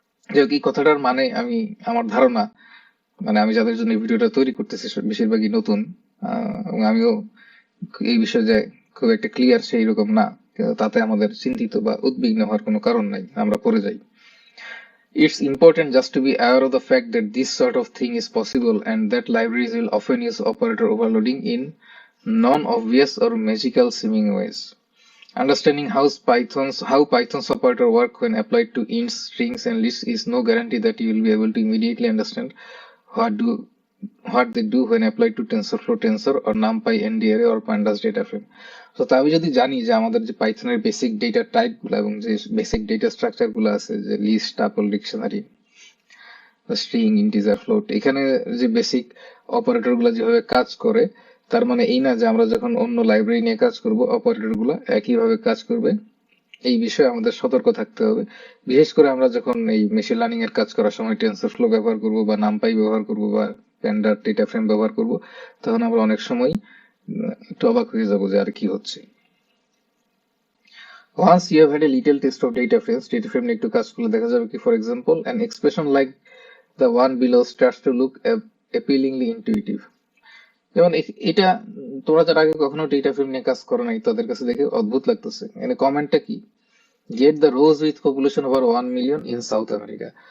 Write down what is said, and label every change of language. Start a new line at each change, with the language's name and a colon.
Bangla: যে কি কথাটার মানে, আমি আমার ধারণা, মানে আমি যাদের জন্য এই ভিডিওটা তৈরি করতেছি বেশিরভাগই নতুন, এবং আমিও এই বিষয়ে যে খুব একটা ক্লিয়ার সেই রকম না, তাতে আমাদের চিন্তিত বা উদ্বিগ্ন হওয়ার কোনো কারণ নাই, আমরা পড়ে যাই।
English: It's important just to be aware of the fact that this sort of thing is possible, and that libraries will often use operator overloading in non-obvious or magical seeming ways. Understanding how Python's operator work when applied to ints, strings, and lists is no guarantee that you will be able to immediately understand what they do when applied to TensorFlow Tensor or NumPy NDArray or Pandas data frame.
Bangla: তো আমি যদি জানি যে আমাদের যে পাইথনের basic data type গুলো এবং যে বেসিক ডেটা স্ট্রাকচার গুলো আছে, যে list, tuple, dictionary, string, integer, float, এখানে যে বেসিক অপারেটর গুলা যেভাবে কাজ করে, তার মানে এই না যে আমরা যখন অন্য লাইব্রেরি নিয়ে কাজ করব অপারেটর গুলা একইভাবে কাজ করবে। এই বিষয়ে আমাদের সতর্ক থাকতে হবে। বিশেষ করে আমরা যখন এই মেশিন লার্নিং এর কাজ করার সময় টেনসরফ্লো ব্যবহার করব বা নামপাই ব্যবহার করব বা প্যান্ডার ডেটা ফ্রেম ব্যবহার করব, তখন আমরা অনেক সময় একটু অবাক হয়ে যাবো যে আর কি হচ্ছে।
English: Once you have had a little taste of data frame
Bangla: নিয়ে একটু কাজ করলে দেখা যাবে কি,
English: For example, an expression like the one below starts to look appealingly intuitive.
Bangla: যেমন এটা তোমরা যারা আগে কখনো ডেটা ফ্রেম নিয়ে কাজ করো নাই, তাদের কাছে দেখে অদ্ভুত লাগতেছে। এখানে কমেন্টটা কি,
English: get the rows with population over 1 million in South America.